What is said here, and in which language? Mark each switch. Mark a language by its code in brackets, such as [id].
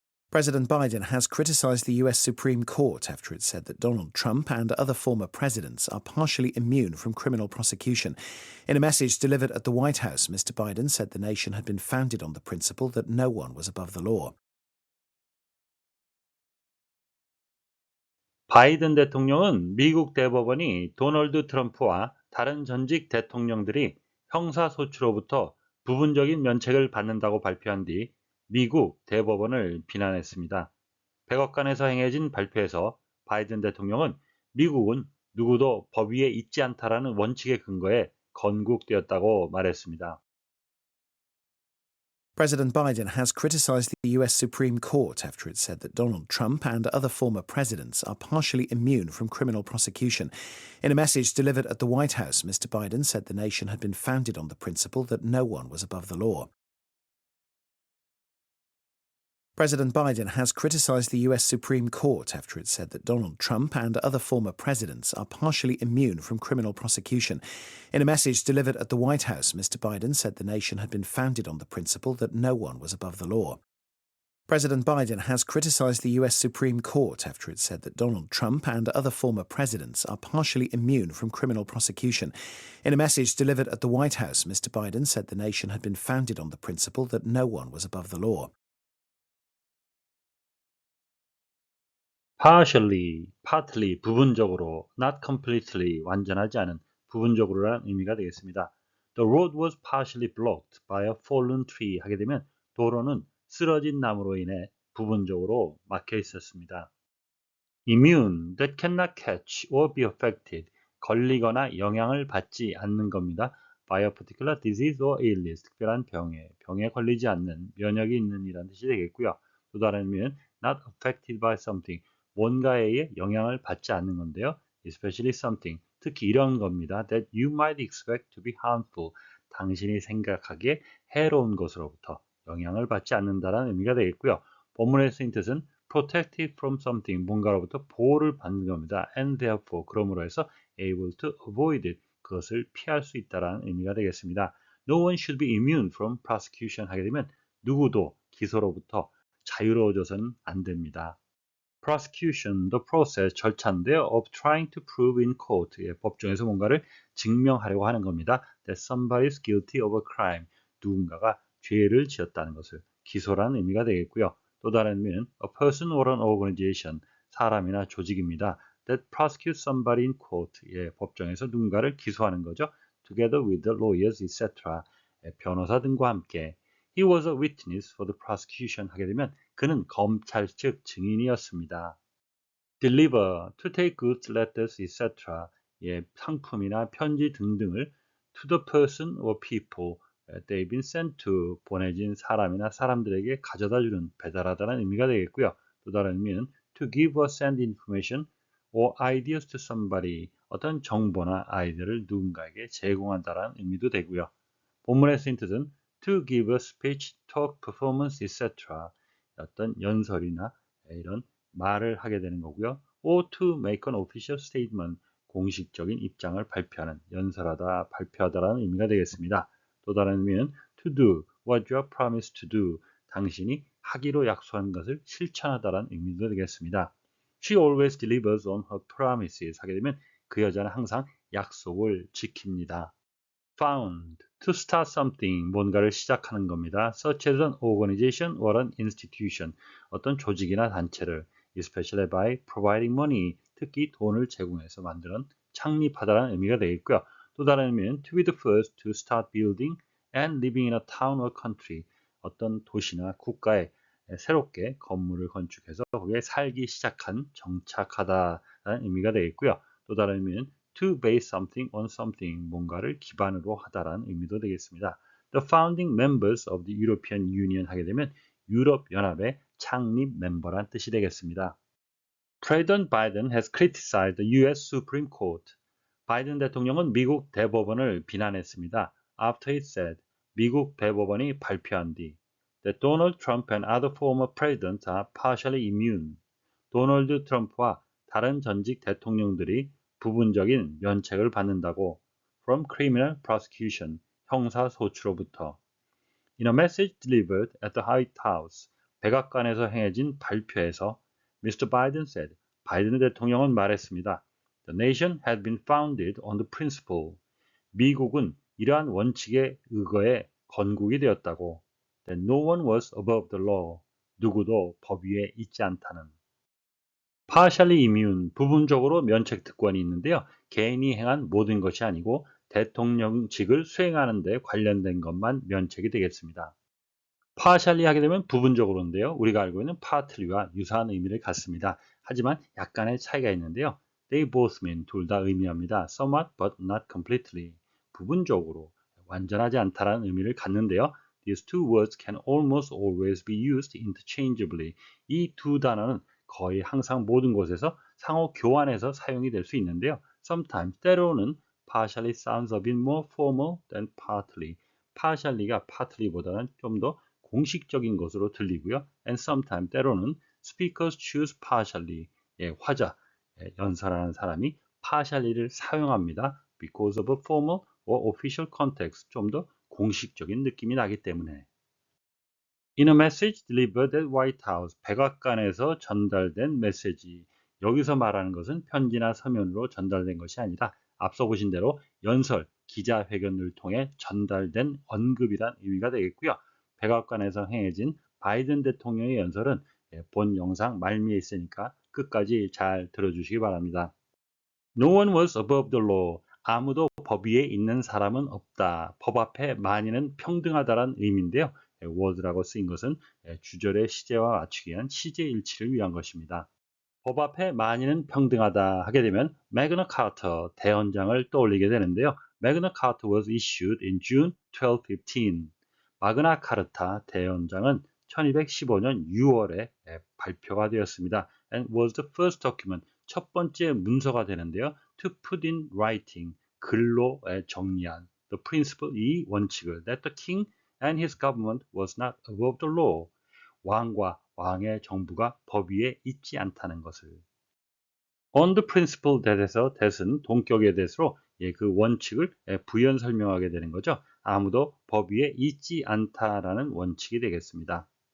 [en] President Biden has criticized the U.S. Supreme Court after it said that Donald Trump and other former presidents are partially immune from criminal prosecution. In a message delivered at the White House, Mr. Biden said the nation had been founded on the principle that no one was above the law. [ko] 바이든 대통령은 미국 대법원이 도널드 트럼프와 다른 전직 대통령들이 형사소추로부터 부분적인 면책을 받는다고 발표한 뒤 미국 대법원을 비난했습니다. 백악관에서 행해진 발표에서 바이든 대통령은 미국은 누구도 법 위에 있지 않다라는 원칙에 근거해 건국되었다고 말했습니다. [en] President Biden has criticized the U.S. Supreme Court after it said that Donald Trump and other former presidents are partially immune from criminal prosecution. In a message delivered at the White House, Mr. Biden said the nation had been founded on the principle that no one was above the law. President Biden has criticized the U.S. Supreme Court after it said that Donald Trump and other former presidents are partially immune from criminal prosecution. In a message delivered at the White House, Mr. Biden said the nation had been founded on the principle that no one was above the law. President Biden has criticized the U.S. Supreme Court after it said that Donald Trump and other former presidents are partially immune from criminal prosecution. In a message delivered at the White House, Mr. Biden said the nation had been founded on the principle that no one was above the law. partially, partly, [ko] 부분적으로, [en] not completely, [ko] 완전하지 않은, 부분적으로라는 의미가 되겠습니다. [en] The road was partially blocked by a fallen tree [ko] 하게 되면 도로는 쓰러진 나무로 인해 부분적으로 막혀 있었습니다. [en] immune, that cannot catch or be affected, [ko] 걸리거나 영향을 받지 않는 겁니다. [en] by a particular disease or illness, [ko] 특별한 병에 걸리지 않는, 면역이 있는 이라는 뜻이 되겠고요. 또 다른 의미는 [en] not affected by something, [ko] 뭔가에 의해 영향을 받지 않는 건데요. [en] especially something, [ko] 특히 이런 겁니다. [en] that you might expect to be harmful, [ko] 당신이 생각하기에 해로운 것으로부터 영향을 받지 않는다라는 의미가 되겠고요. 본문에 쓰인 뜻은 [en] protected from something, [ko] 뭔가로부터 보호를 받는 겁니다. [en] and therefore, [ko] 그러므로 해서 [en] able to avoid it, [ko] 그것을 피할 수 있다라는 의미가 되겠습니다. [en] No one should be immune from prosecution [ko] 하게 되면 누구도 기소로부터 자유로워져서는 안 됩니다. [en] prosecution, the process, [ko] 절차인데요. [en] of trying to prove in court, [ko] 법정에서 뭔가를 증명하려고 하는 겁니다. [en] that somebody is guilty of a crime, [ko] 누군가가 죄를 지었다는 것을 기소라는 의미가 되겠고요. 또 다른 의미는 [en] a person or an organization, [ko] 사람이나 조직입니다. [en] that prosecute somebody in court, [ko] 법정에서 누군가를 기소하는 거죠. [en] together with the lawyers, etc. [ko] 변호사 등과 함께. [en] He was a witness for the prosecution [ko] 하게 되면 그는 검찰 측 증인이었습니다. [en] deliver, to take goods, letters, etc. [ko] 상품이나 편지 등등을 [en] to the person or people, they've been sent to, [ko] 보내진 사람이나 사람들에게 가져다주는, 배달하다는 의미가 되겠고요. 또 다른 의미는 [en] to give or send information or ideas to somebody, [ko] 어떤 정보나 아이디어를 누군가에게 제공한다는 의미도 되고요. [en] 본문에 쓰인 뜻은 to give a speech, talk, performance, etc. [ko] 어떤 연설이나 이런 말을 하게 되는 거고요. [en] or to make an official statement, [ko] 공식적인 입장을 발표하는, 연설하다, 발표하다라는 의미가 되겠습니다. 또 다른 의미는 [en] to do what you are promised to do, [ko] 당신이 하기로 약속한 것을 실천하다라는 의미도 되겠습니다. [en] She always delivers on her promises [ko] 하게 되면 그 여자는 항상 약속을 지킵니다. [en] Found, to start something, [ko] 뭔가를 시작하는 겁니다. [en] Such as an organization or an institution, [ko] 어떤 조직이나 단체를, [en] especially by providing money, [ko] 특히 돈을 제공해서 만드는 창립하다라는 의미가 되겠고요. 또 다른 의미는 [en] to be the first to start building and living in a town or country, [ko] 어떤 도시나 국가에 새롭게 건물을 건축해서 거기에 살기 시작한, 정착하다라는 의미가 되겠고요. 또 다른 의미는 [en] to base something on something, [ko] 뭔가를 기반으로 하다라는 의미도 되겠습니다. [en] The founding members of the European Union [ko] 하게 되면 유럽연합의 창립 멤버란 뜻이 되겠습니다. [en] President Biden has criticized the U.S. Supreme Court. [ko] 바이든 대통령은 미국 대법원을 비난했습니다. [en] After it said, [ko] 미국 대법원이 발표한 뒤 [en] that Donald Trump and other former presidents are partially immune. [ko] 도널드 트럼프와 다른 전직 대통령들이 부분적인 면책을 받는다고 [en] from criminal prosecution, [ko] 형사소추로부터. [en] In a message delivered at the White House, [ko] 백악관에서 행해진 발표에서 [en] Mr. Biden said, [ko] 바이든 대통령은 말했습니다. [en] The nation had been founded on the principle. [ko] 미국은 이러한 원칙에 의거해 건국이 되었다고. [en] That no one was above the law. [ko] 누구도 법 위에 있지 않다는. [en] partially immune, [ko] 부분적으로 면책 특권이 있는데요. 개인이 행한 모든 것이 아니고 대통령직을 수행하는 데 관련된 것만 면책이 되겠습니다. [en] partially [ko] 하게 되면 부분적으로인데요. 우리가 알고 있는 [en] partly와 [ko] 유사한 의미를 갖습니다. 하지만 약간의 차이가 있는데요. [en] They both mean, [ko] 둘 다 의미합니다. [en] somewhat but not completely, [ko] 부분적으로, 완전하지 않다라는 의미를 갖는데요. [en] These two words can almost always be used interchangeably. [ko] 이 두 단어는 거의 항상 모든 곳에서 상호 교환해서 사용이 될 수 있는데요. [en] Sometimes, [ko] 때로는 [en] partially sounds a bit more formal than partly. [ko] partially가 partly보다는 좀 더 공식적인 것으로 들리고요. [en] And sometimes, [ko] 때로는 [en] speakers choose partially. [ko] 화자, 연설하는 사람이 partially를 사용합니다. [en] Because of a formal or official context. [ko] 좀 더 공식적인 느낌이 나기 때문에. [en] In a message delivered at White House, [ko] 백악관에서 전달된 메시지. 여기서 말하는 것은 편지나 서면으로 전달된 것이 아니라 앞서 보신 대로 연설, 기자회견을 통해 전달된 언급이란 의미가 되겠고요. 백악관에서 행해진 바이든 대통령의 연설은 본 영상 말미에 있으니까 끝까지 잘 들어주시기 바랍니다. [en] No one was above the law. [ko] 아무도 법 위에 있는 사람은 없다. 법 앞에 만인은 평등하다라는 의미인데요. was라고 쓰인 것은 주절의 시제와 맞추기 위한 시제 일치를 위한 것입니다. 법 앞에 만인은 평등하다 하게 되면 Magna Carta 대헌장을 떠올리게 되는데요. [en] Magna Carta was issued in June 1215. [ko] 마그나 카르타 대헌장은 1215년 6월에 발표가 되었습니다. [en] And was the first document, [ko] 첫 번째 문서가 되는데요. [en] To put in writing, [ko] 글로 정리한 [en] the principle, [ko] 이 원칙을 [en] that the king and his government was not above the law. [ko] 왕과 왕의 정부가 법 위에 있지 않다는 것을. On the principle that에서 that은 동격의 that으로 그 원칙을 부연 설명하게 되는 거죠. 아무도 법 위에 있지 않다라는 원칙이 되겠습니다.